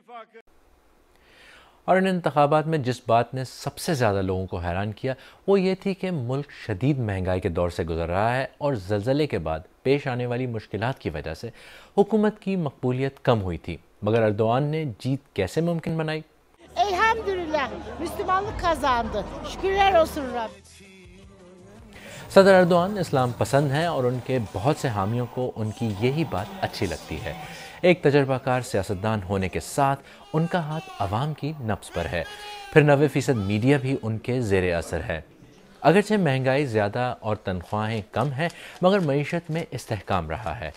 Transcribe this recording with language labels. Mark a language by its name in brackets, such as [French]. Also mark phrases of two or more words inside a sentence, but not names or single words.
[Urdu] اور ان انتخابات میں جس بات نے سب سے زیادہ لوگوں کو حیران کیا وہ یہ تھی کہ ملک شدید مہنگائی کے دور سے گزر رہا ہے اور زلزلے کے بعد پیش آنے والی مشکلات کی وجہ سے حکومت کی مقبولیت کم ہوئی تھی، مگر اردوان نے جیت کیسے ممکن بنائی? [Turkish] Elhamdülillah Müslümanlık kazandı. Şükürler olsun Rabbim। [Urdu] صدر اردوان اسلام پسند ہیں اور ان کے بہت سے حامیوں کو ان کی یہی بات اچھی لگتی ہے. ایک تجربہ کار سیاستدان ہونے کے ساتھ ان کا ہاتھ عوام کی نبض پر ہے. پھر 90% میڈیا بھی ان کے زیر اثر ہے. اگرچہ مہنگائی زیادہ اور تنخواہیں کم ہیں، مگر معیشت میں استحکام رہا ہے.